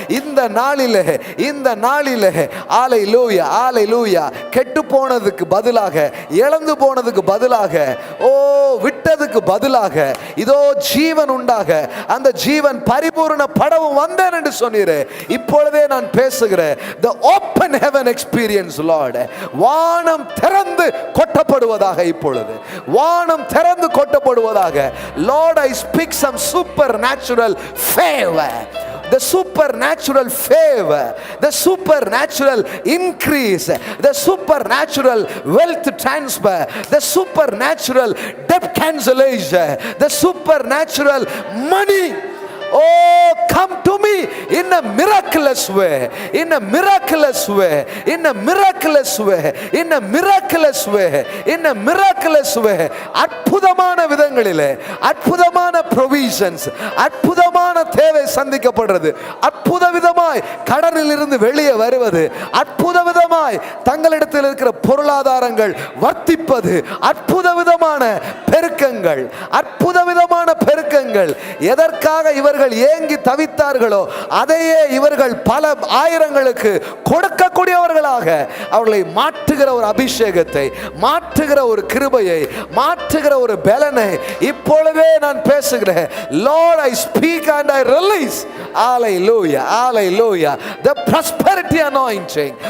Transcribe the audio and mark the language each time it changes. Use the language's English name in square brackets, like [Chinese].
[Tamil] இந்த நாளில் அல்லேலூயா, அல்லேலூயா, கெட்டு போனதுக்கு பதிலாக, இழந்து போனதுக்கு பதிலாக, ஓ விட்டதுக்கு பதிலாக இதோ ஜீவன் உண்டாக, அந்த ஜீவன் பரிபூர்ண படவும் வந்தேன் என்று சொன்னீரே. இப்பொழுதே நான் பேசுகிறேன், [English] the open heaven experience Lord. [Tamil] வானம் திறந்து கொட்டப்படுவதாக, இப்பொழுது வானம் திறந்து கொட்டப்படுவதாக. [English] Lord, I speak some supernatural favor, the supernatural favor, the supernatural increase, the supernatural wealth transfer, the supernatural debt cancellation, the supernatural money. Oh, come to me in a miraculous way, in a miraculous way, in a miraculous way, in a miraculous way, in a miraculous way. [Tamil] அற்புதமான விதங்களிலே அற்புதமான provisions, அற்புதமான தேவை சந்திக்கப்படுறது, அற்புத விதமாய் கடனில் இருந்து வெளியே வருவது, அற்புத விதமாய் தங்களிடத்தில் இருக்கிற பொருளாதாரங்கள் வர்த்திப்பது, அற்புத விதமான பெருக்கங்கள், அற்புத விதமான பெருக்கங்கள். எதற்காக இவர்கள் ஏங்கி தவித்தார்களோ அதையே இவர்கள் பல ஆயிரங்களுக்கு கொடுக்கக்கூடியவர்களாக அவர்களை மாற்றுகிற ஒரு அபிஷேகத்தை, மாற்றுகிற ஒரு கிருபையை, மாற்றுகிற ஒரு பலனை இப்பொழுதே நான் பேசுகிறேன். [English] Lord, I speak and I release, hallelujah, hallelujah, the prosperity anointing.